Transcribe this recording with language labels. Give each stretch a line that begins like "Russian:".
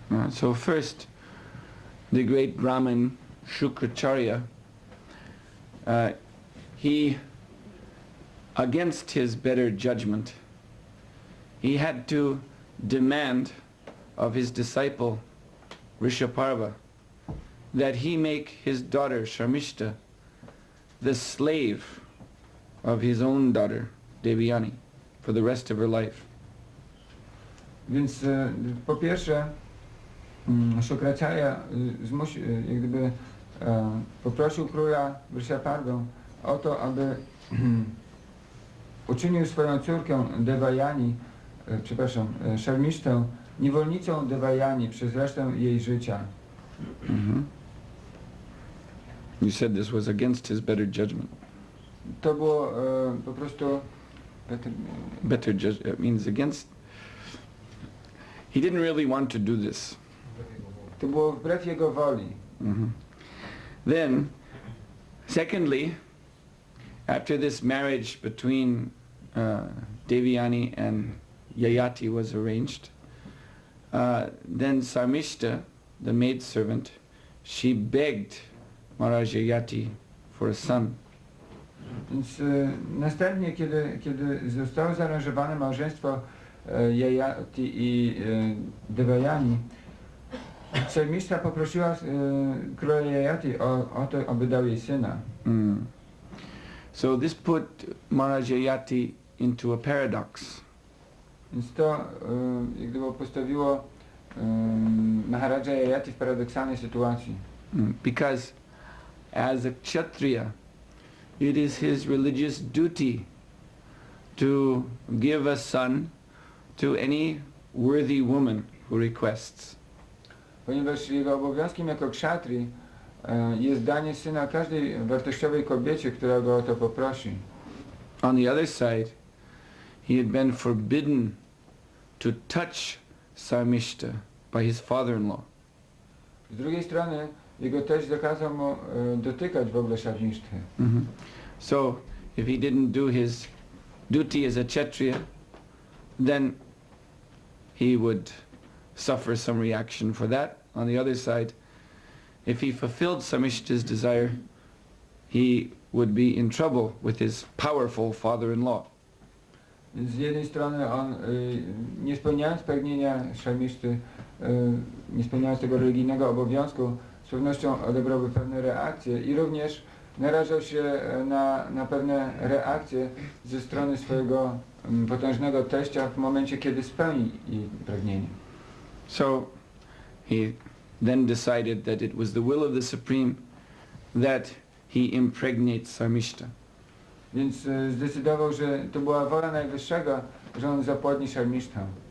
English: So first, the great Brahmin Shukracharya, he, against his better judgment, he had to demand of his disciple Rishaparva that he make his daughter Sharmishta the slave of his own daughter Devyani for the rest of her life.
Polish: Więc po pierwsze Shukracharya jak gdyby poprosił króla Vrishaparvę o to, aby uczynił swoją córkę Devayani, Sharmishtę, niewolnicą Devayani przez resztę jej życia.
English: You said this was against his better judgment.
Polish: To było po prostu
English: better judgment means against. He didn't really want to do this.
Polish: To było wbrew jego woli.
English: Then, secondly, after this marriage between Devyani and Yayati was arranged, then Sarmishta, the maidservant, she begged Maharaj Yayati for a son.
Polish: Więc następnie, kiedy zostało zaaranżowane małżeństwo Yayati i Devayani, Sarmishta poprosiła króla Yayati o to, aby dał jej syna.
English: So this put Maharaj Yayati into a paradox.
Polish: Więc to jak gdyby postawiło Maharaja Yayati w paradoksalnej sytuacji.
English: Because as a Kshatriya, it is his religious duty to give a son to any worthy woman who requests.
Polish: Ponieważ jego obowiązkiem jako kshatri jest danie syna każdej wartościowej kobiecie, która go o to poprosi.
English: On the other side, he had been forbidden to touch Sarmishta by his father-in-law.
Polish: Z drugiej strony, jego teść zakazał mu dotykać w ogóle Sharmishty.
English: So, if he didn't do his duty as a Kshatriya, then he would suffer some reaction for that. On the other side, if he fulfilled Sarmishta's desire, he would be in trouble with his powerful father-in-law.
Polish: Z jednej strony on, nie spełniając pragnienia Sharmishty, nie spełniając tego religijnego obowiązku, z pewnością odebrałby pewne reakcje i również narażał się na pewne reakcje ze strony swojego potężnego teścia w momencie, kiedy spełni jej pragnienie.
English: So he then decided that it was the will of the Supreme that he impregnate Sarmishta.
Polish: Więc zdecydował, że to była wola Najwyższego, że on zapłodni Sharmishtę.